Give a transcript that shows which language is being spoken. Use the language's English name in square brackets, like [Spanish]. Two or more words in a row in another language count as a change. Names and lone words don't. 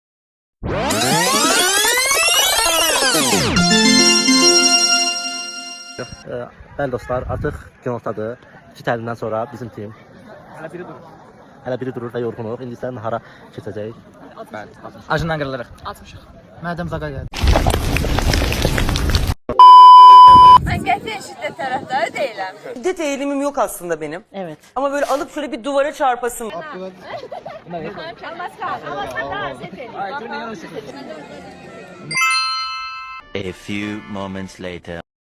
[Azerbaijani] Bəli dostlar, artıq günortadır. 2 təlimdən sonra bizim tim hələ biri durur və yorğunuq. İndi isə nahara keçəcək. Bəli. Acından qırılırıq. Atmışıq. Mədəm zaqa gəldi. Ben qətiyyən şiddet tərəfdarı deyiləm. [Turkish] Şiddet eğilimim yok aslında benim. Evet. Ama böyle alıp şöyle bir duvara çarpasım. [English] A few moments later.